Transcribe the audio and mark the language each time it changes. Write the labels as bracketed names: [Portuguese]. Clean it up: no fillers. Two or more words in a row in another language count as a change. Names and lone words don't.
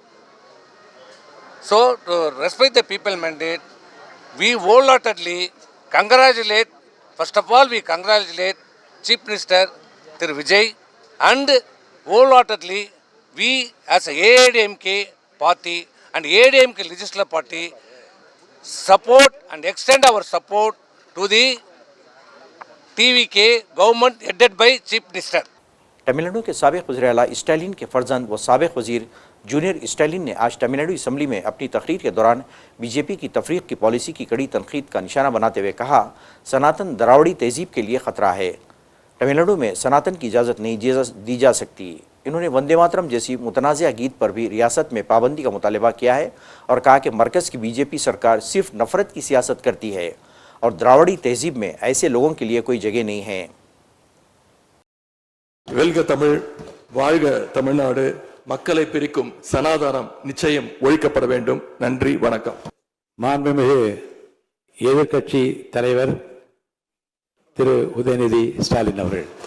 [English] So to respect the people mandate, we wholeheartedly congratulate, first of all we congratulate Chief Minister Thiru Vijay, and wholeheartedly we as a ADMK party and ADMK legislative party support and extend our support to the TVK government headed by Chief Minister. [Urdu] تمل ناڈو کے سابق وزیر اعلیٰ اسٹالن کے فرزند و سابق وزیر جونیئر اسٹالن نے آج تمل ناڈو اسمبلی میں اپنی تقریر کے دوران بی جے پی کی تفریق کی پالیسی کی کڑی تنقید کا نشانہ بناتے ہوئے کہا، سناتن دراوڑی تہذیب کے لیے خطرہ ہے. تمل ناڈو میں سناتن کی اجازت نہیں دی جا سکتی. انہوں نے وندے ماترم جیسی متنازعہ گیت پر بھی ریاست میں پابندی کا مطالبہ کیا ہے اور کہا کہ مرکز کی بی جے پی سرکار صرف نفرت کی سیاست کرتی ہے اور دراوڑی تہذیب میں ایسے لوگوں کے لیے کوئی جگہ نہیں ہے. [Tamil] வெல்க தமிழ், வாழ்க தமிழ்நாடு, மக்களை பிரிக்கும் சனாதானம் நிச்சயம் ஒழிக்கப்பட வேண்டும். நன்றி, வணக்கம். மாண்புமிகு எதிர்க்கட்சி தலைவர் திரு உதயநிதி ஸ்டாலின் அவர்கள்.